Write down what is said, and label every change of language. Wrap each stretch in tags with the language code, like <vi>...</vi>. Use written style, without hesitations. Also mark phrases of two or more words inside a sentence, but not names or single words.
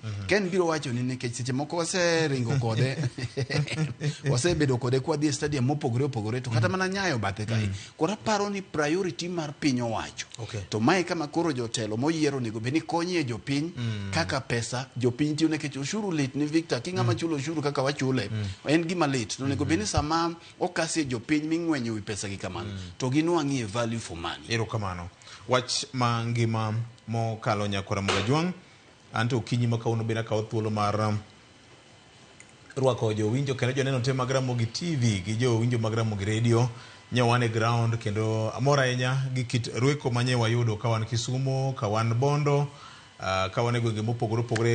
<luo>Ken biro wacho ni nikech seche moko waseringo kode wasebedo kode kwa dhi stadium mopogore opogore to kata mana Nyayo bathe kai koro aparo ni priority mar piny owacho to mae kama koro jotelo moyiero nego beni konye jopiny kaka pesa jopiny tiyo nikech ushuru lit ni Victor kinga machulo ushuru kaka wachule en gima lit to nego beni sama okasi jopiny ming'wenyo wi pesa gi kamano to ginuang'ie</luo> <en>value for money.</en> <luo>Ero kamano wach mangima mokalo nyakora Mogajwang' anto kinyi makauno bena kawo thuolo mar rwako jowinjo kendo joneno te mag Ramogi TV gi jowinjo mag Ramogi Radio nyawane ground kendo amora ahinya gi kit rweko manye wayudo kawan Kisumo kawan Bondo kawan e gwenge mopogore opogore</luo>